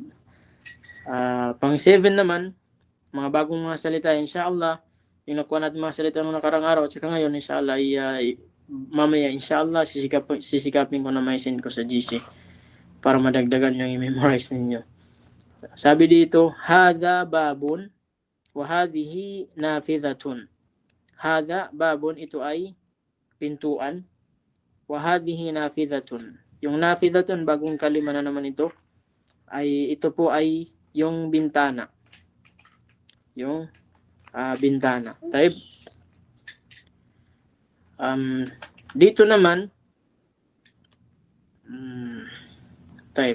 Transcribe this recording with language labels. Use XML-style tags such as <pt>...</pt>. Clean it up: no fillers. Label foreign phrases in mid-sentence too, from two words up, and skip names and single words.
<tl>Pang 7 naman, mga bagong mga salita, inshallah, yung nakuha natin mga salita nung nakarang araw at saka ngayon, inshallah, mamaya, inshallah, sisikapin ko na may send ko sa GC para madagdagan yung i-memorize ninyo. Sabi dito,</tl> <ar>هذا باب وهذه نافذة. هذا باب,</ar> <tl>ito ay pintuan.</tl> <ar>وهذه نافذة.</ar> <tl>Yung nafidhatun, bagong kalima na naman ito, ito po ay yung bintana. Yung bintana. Type. Dito naman, type.</tl>